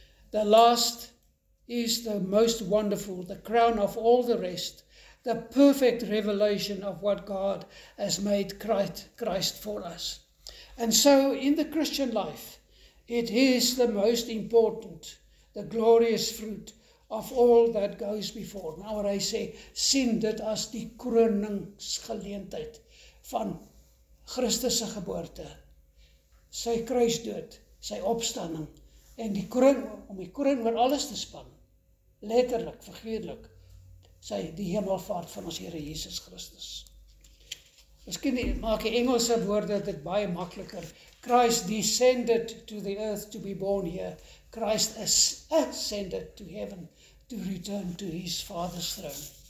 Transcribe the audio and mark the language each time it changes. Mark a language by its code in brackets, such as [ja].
[en] The last is the most wonderful, the crown of all the rest, the perfect revelation of what God has made Christ for us. And so in the Christian life, it is the most important, the glorious fruit of all that goes before. [af] Nou waar hy sê, sien dit as die kroningsgeleentheid van Christus se geboorte, sy kruisdood, sy opstanding, en die kroon, om die kroon oor alles te span, letterlik, figuurlik, die hemelvaart van ons Here Jesus Christus. Miskien maak die Engelse woorde dit baie makliker. [en] Christ descended to the earth to be born here. Christ ascended to heaven to return to his Father's throne.